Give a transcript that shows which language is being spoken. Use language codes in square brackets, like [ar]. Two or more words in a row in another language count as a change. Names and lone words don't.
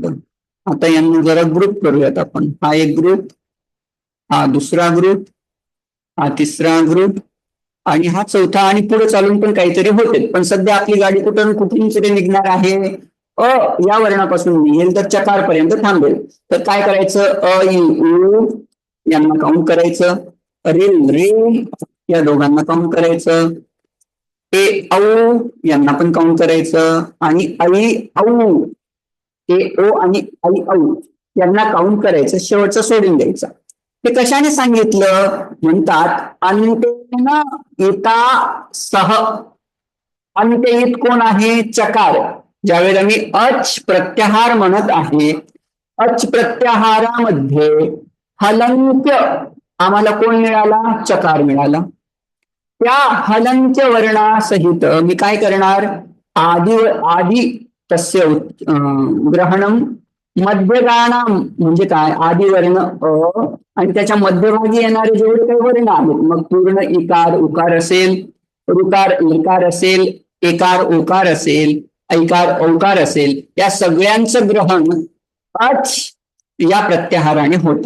[mr] आता यांना जरा ग्रुप करूयात आपण. हा एक ग्रुप, हा दुसरा ग्रुप, हा तिसरा ग्रुप आणि हा चौथा, आणि पुढे चालून पण काहीतरी होते. पण सध्या आपली गाडी कुठून तरी निघणार आहे. अ या वर्णापासून निघेल तर चकार पर्यंत थांबेल. तर काय करायचं? अ इ उ यांना काउंट करायचं. रेल रे या दोघांना काउंट करायचं. ए औ यांना पण काउंट करायचं. आणि आई औ, ए ओ आणि आई औ यांना काउंट करायचं, शेवटचं सोडून द्यायचं. हे कशाने सांगितलं? म्हणतात [sa] अंतेन इता सह. [mr] अंत्यहित कोण आहे? चकार. ज्यावेळेला मी अच प्रत्याहार म्हणत आहे, अच प्रत्याहारामध्ये हलंत्य आम्हाला कोण मिळाला? चकार मिळाला. त्या हलंत्य वर्णासहित मी काय करणार? [sa] आदि तस्य ग्रहणम मध्यगानाम. [mr] म्हणजे काय? आदिवर्ण अ आणि त्याच्या मध्यभागी येणारे जेवढे काही वर्ण आहेत, मग पूर्ण इकार उकार असेल, ऋकार लकार असेल, एकार ओकार असेल, ऐकार औकार असेल, या सगळ्यांचं ग्रहण अच या प्रत्याहाराने होतं.